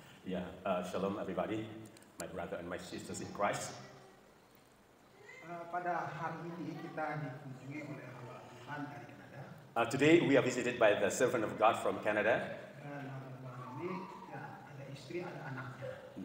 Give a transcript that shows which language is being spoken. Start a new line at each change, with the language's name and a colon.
English: Yeah, shalom everybody, my brother and my sisters in Christ.
Indonesian: Pada hari ini kita dikunjungi oleh hamba Tuhan dari Kanada.
English: Today we are visited by the servant of God from Canada.
Indonesian: Dan hamba Tuhan ini ya, ada istri, ada anaknya.